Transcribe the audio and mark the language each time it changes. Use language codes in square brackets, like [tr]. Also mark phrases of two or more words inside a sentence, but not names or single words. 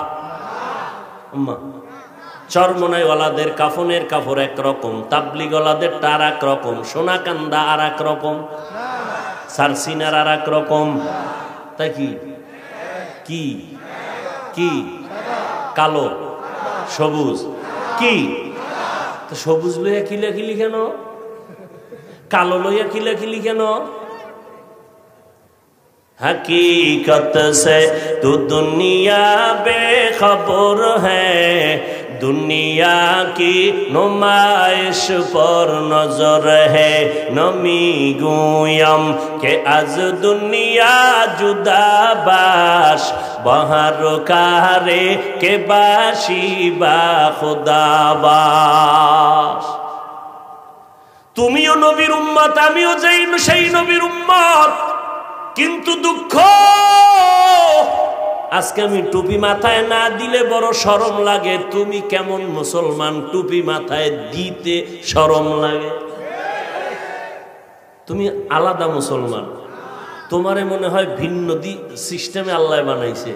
[bn] চরমনাইওয়ালাদের কাফনের কাপড় একরকম, তাবলিগওয়ালাদের আর এক রকম, সোনাকান্দা আর এক রকম, সারসিনার আর এক রকম। তাই কি কি কি কালো সবুজ কি? তো সবুজ লইয়া কিলাকিলি কেন? কালো লইয়া কিলাকিলি কেন? [hi] हकीकत से तू दुनिया बेखबर है, दुनिया की नुमाइश पर नजर है। [fa] نمی گویم که از دنیا جدا باش، بهر کاری که باشی با خدا باش. [bn] तुमिও নবীর উম্মত, আমিও সেই নবীর উম্মত, কিন্তু দুঃখ আজকে আমি টুপি মাথায় না দিলে বড় শরম লাগে। তুমি কেমন মুসলমান টুপি মাথায় দিতে শরম লাগে? তুমি আলাদা মুসলমান, তোমারে মনে হয় ভিন্ন সিস্টেমে আল্লাহ বানাইছে।